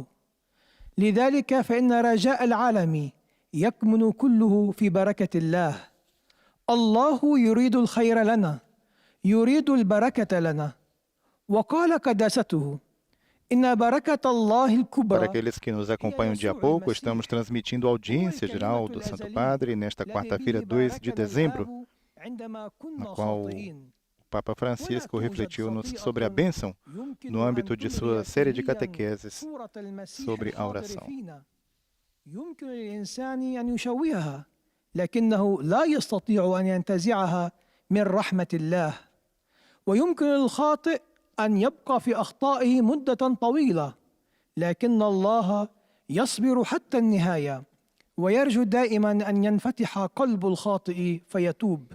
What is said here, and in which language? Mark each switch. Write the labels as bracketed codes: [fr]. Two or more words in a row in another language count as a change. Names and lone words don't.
[ar] لذلك فإن رجاء العالم يكمن كله في بركة الله. الله يريد الخير لنا، يريد البركة لنا. وقال قداسته: إن بركة الله الكبرى. [pt] Para aqueles que nos acompanham de a pouco, estamos transmitindo a audiência geral do Santo Padre nesta quarta-feira, 2 de dezembro, na qual o Papa Francisco refletiu sobre a bênção no âmbito de sua série de catequeses sobre a oração. [ar] يمكن للإنسان أن يشوهها، لكنه لا يستطيع أن ينتزعها من رحمة الله. ويمكن للخاطئ أن يبقى في أخطائه مدة طويلة، لكن الله يصبر حتى النهاية ويرجو دائما أن ينفتح قلب الخاطئ فيتوب.